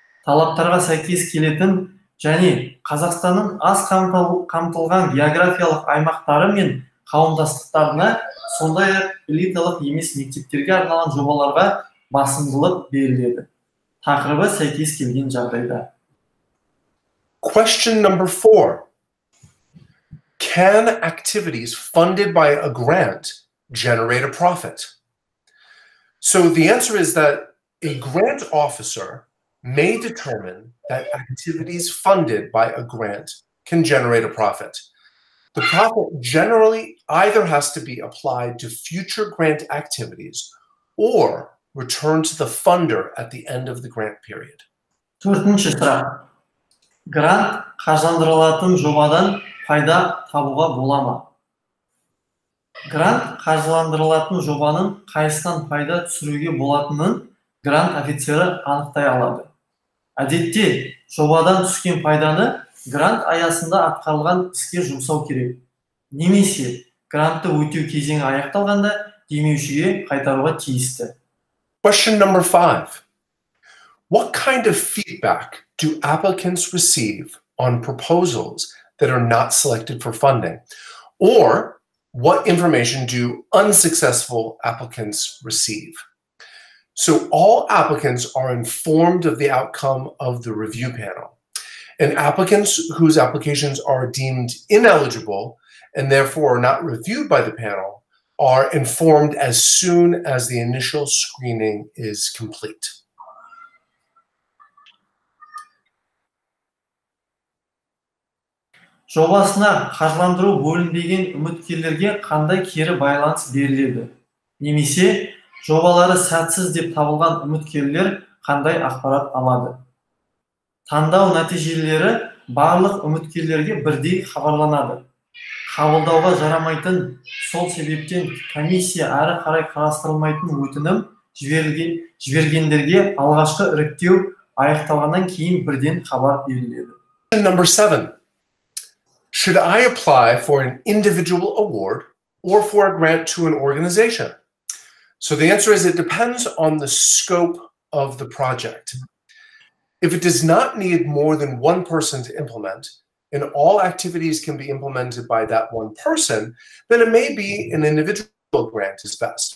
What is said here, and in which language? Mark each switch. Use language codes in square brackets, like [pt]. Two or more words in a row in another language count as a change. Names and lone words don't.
[kk] талаптарға сәйкес келетін және Қазақстанның аз қамтылған географиялық аймақтары мен қауымдастықтарына, сондай-ақ элиталық емес мектептерге арналған жобаларға басымдылық беріледі. Тақырыбы сәйкес келген жағдайда. [en] Question number 4. Can activities funded by a grant generate a profit? So the answer is that a grant officer may determine that activities funded by a grant can generate a profit. The profit generally either has to be applied to future grant activities or returned to the funder at the end of the grant period. [kk] Төртінші сұрақ. Грант қаржыландырылатын жобадан пайда табуға бола ма? Грант қаржыландырылатын жобаның қайсынан пайда түсіруге болатынын грант офицері анықтай алады. Әдетте, жобадан түскен пайданы грант аясында атқарылған іске жұмсау керек. Немесе, грантты өтеу кезеңі аяқталғанда демеушіге қайтаруға тиісті. [en] Question number 5. What kind of feedback do applicants receive on proposals that are not selected for funding? Or what information do unsuccessful applicants receive? So all applicants are informed of the outcome of the review panel. And applicants whose applications are deemed ineligible and therefore are not reviewed by the panel are informed as soon as the initial screening is complete. [kk] Жобасына қаржыландыру бөлінбеген үміткерлерге қандай кері байланыс беріледі? Немесе, жобалары сәтсіз деп табылған үміткерлер қандай ақпарат алады? Таңдау нәтижелері барлық үміткерлерге бірдей хабарланады. Қабылдауға жарамайтын, сол себептен комиссия әрі қарай қарастырылмайтын өтінім жібергендерге алғашқы іріктеу аяқталғаннан кейін бірден хабар беріледі. [en] Number 7. Should I apply for an individual award or for a grant to an organization? So the answer is it depends on the scope of the project. If it does not need more than one person to implement, and all activities can be implemented by that one person, then it may be an individual grant is best.